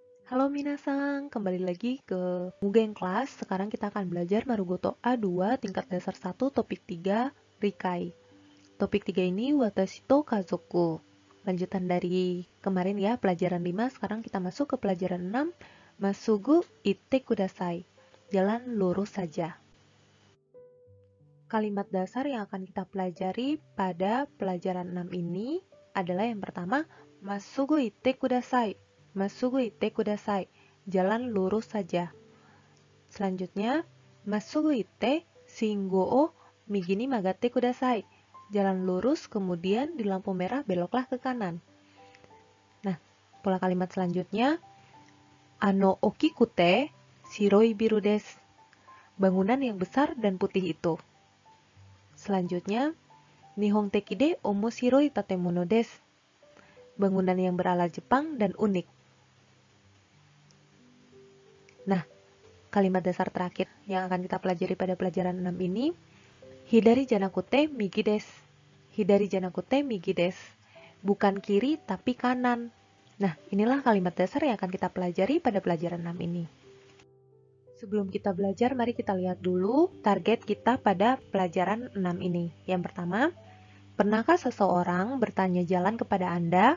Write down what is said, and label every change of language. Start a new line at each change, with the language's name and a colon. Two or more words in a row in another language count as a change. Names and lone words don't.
Indonesian: Halo minasan, kembali lagi ke Mugen Class. Sekarang kita akan belajar Marugoto A2 tingkat dasar 1 topik 3 Rikai. Topik 3 ini Watashi to Kazoku. Lanjutan dari kemarin ya, pelajaran 5. Sekarang kita masuk ke pelajaran 6.
Japanese: まっすぐ行ってください.
Indonesian: Jalan lurus saja. Kalimat dasar yang akan kita pelajari pada pelajaran 6 ini adalah yang pertama,
Japanese: まっすぐ行ってください. まっすぐ行ってください.
Indonesian: Jalan lurus saja. Selanjutnya,
Japanese: まっすぐ行って信号を右に曲がってください.
Indonesian: Jalan lurus, kemudian di lampu merah beloklah ke kanan. Nah, pola kalimat selanjutnya,
Japanese: あの大きくて白いビルです.
Indonesian: Bangunan yang besar dan putih itu. Selanjutnya,
Japanese: 日本的でおもしろい建物です.
Indonesian: Bangunan yang berala Jepang dan unik. Nah, kalimat dasar terakhir yang akan kita pelajari pada pelajaran 6 ini,
Japanese: 左じゃなくて右です. 左じゃなくて右です.
Indonesian: Bukan kiri tapi kanan. Nah, inilah kalimat dasar yang akan kita pelajari pada pelajaran 6 ini. Sebelum kita belajar, mari kita lihat dulu target kita pada pelajaran 6 ini. Yang pertama, pernahkah seseorang bertanya jalan kepada Anda?